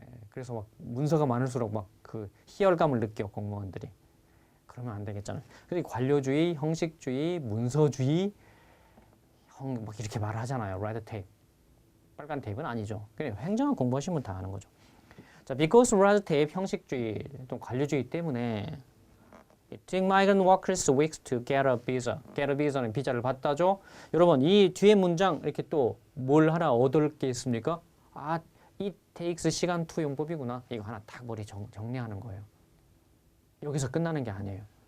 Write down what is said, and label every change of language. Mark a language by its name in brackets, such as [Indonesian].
[Korean] 그래서 막 문서가 많을수록 막 그 희열감을 느껴 공무원들이. 그러면 안 되겠잖아요. 그래서 관료주의, 형식주의, 문서주의, 막 이렇게 말하잖아요. 레드 테이프. 빨간 테이프는 아니죠. 그냥 행정학 공부하시면 다 아는 거죠. [English] 자, because red tape [Korean] 형식주의 또 관료주의 때문에 [English] it took migrant workers weeks to get a visa. get a visa [Korean] 는 비자를 받다죠. 여러분 이 뒤에 문장 이렇게 또 뭘 하나 얻을 게 있습니까? [English] it takes [Korean] 시간 to 용법이구나. 이거 하나 딱 머리 정리하는 거예요. 여기서 끝나는 게 아니에요.